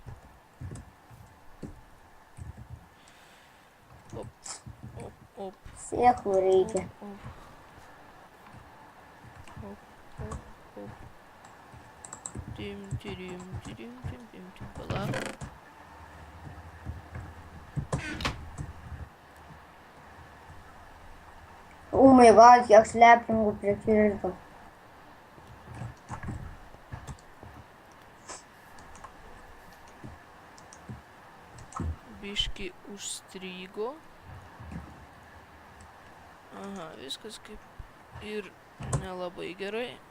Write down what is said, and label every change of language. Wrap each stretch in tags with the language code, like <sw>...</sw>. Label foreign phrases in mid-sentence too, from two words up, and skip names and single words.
<lt>Op. Sėklų reikia. Op. Tim, palauk.</lt> <en>Oh my god,</en> <lt>kiek slepingų prikirto. Biški užstrygo. Aha, viskas kaip ir nelabai gerai.</lt>